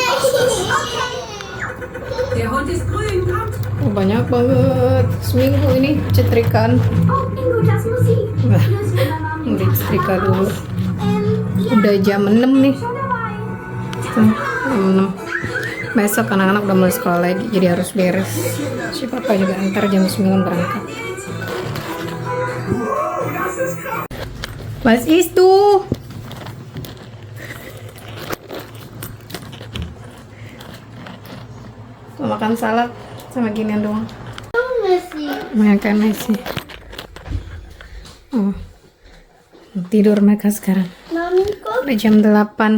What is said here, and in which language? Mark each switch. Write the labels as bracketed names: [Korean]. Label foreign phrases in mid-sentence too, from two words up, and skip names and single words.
[Indonesian] Oh, banyak banget, seminggu ini cetrikaan. Nah, udah setrika dulu. Udah jam 6 nih. Tuh, jam 6. Besok anak-anak udah mulai sekolah lagi, jadi harus beres. Si papa juga ntar jam 9 berangkat. [German] Was ist du? [Indonesian] Mau makan salad sama ginian doang. Makan nasi. Oh, tidur mereka sekarang. Udah jam 8.